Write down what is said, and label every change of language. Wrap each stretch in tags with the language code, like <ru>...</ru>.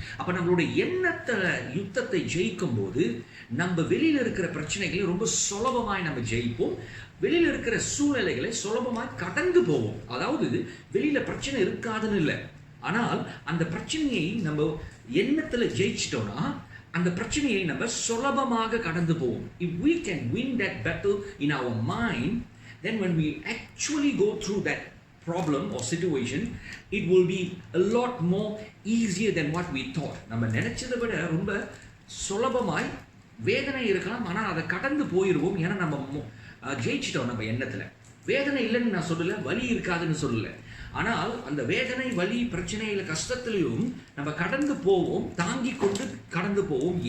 <ta>அப்போ நம்மளுடைய எண்ணத்தில் யுத்தத்தை ஜெயிக்கும் போது நம்ம வெளியில் இருக்கிற பிரச்சனைகளை ரொம்ப சுலபமாய் நம்ம ஜெயிப்போம். வெளியில் இருக்கிற சூழ்நிலைகளை சுலபமாக கடந்து போவோம். அதாவது வெளியில் பிரச்சனை இருக்காதுன்னு இல்லை, ஆனால் அந்த பிரச்சனையை நம்ம எண்ணத்தில் ஜெயிச்சிட்டோம்னா அந்த பிரச்சனையை நம்ம சுலபமாக கடந்து போவோம்.</ta> <en>If we can win that battle in our mind, then when we actually go through that problem or situation, it will be a lot more easier than what we thought.</en> <ta>நம்ம நினைச்சதை விட ரொம்ப சுலபமாய் வேதனை இருக்கலாம், ஆனால் அதை கடந்து போயிடுவோம். ஏன்னா நம்ம ஜெயிச்சிட்டோம் நம்ம எண்ணத்தில். வேதனை இல்லைன்னு நான் சொல்லலை, வலி இருக்காதுன்னு சொல்லலை. ஆனால் அந்த வேதனை, வலி, பிரச்சனையில், கஷ்டத்துலையும் நம்ம கடந்து போவோம், தாங்கி கொண்டு கடந்து போவோம்.</ta>